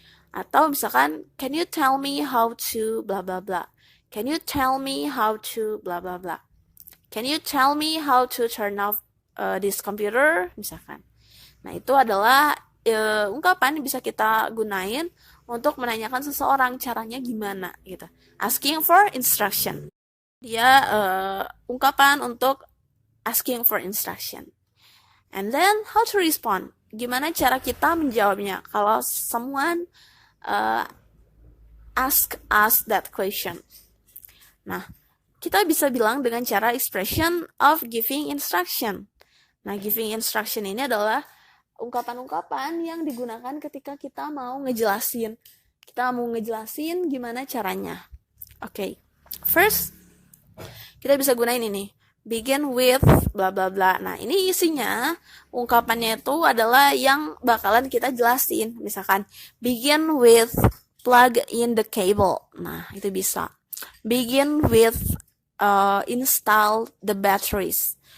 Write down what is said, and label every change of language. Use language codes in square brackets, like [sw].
[en] Atau [id] misalkan, [en] can you tell me how to blah blah blah, can you tell me how to blah blah blah, can you tell me how to turn off this computer misalkan. [id] Nah, itu adalah ungkapan yang bisa kita gunain untuk menanyakan seseorang caranya gimana gitu. [en] Asking for instruction. [id] Dia ungkapan untuk [en] asking for instruction. And then how to respond. [id] Gimana cara kita menjawabnya kalau [en] someone ask us that question. [id] Nah, kita bisa bilang dengan cara [en] expression of giving instruction. [id] Nah, giving instruction ini adalah ungkapan-ungkapan yang digunakan ketika kita mau ngejelasin. Kita mau ngejelasin gimana caranya. Oke. [en] First, [id] kita bisa gunain ini. [en] Begin with bla bla bla. [id] Nah, ini isinya ungkapannya itu adalah yang bakalan kita jelasin. Misalkan, [en] begin with plug in the cable. [id] Nah, itu bisa. [en] Begin with install the batteries.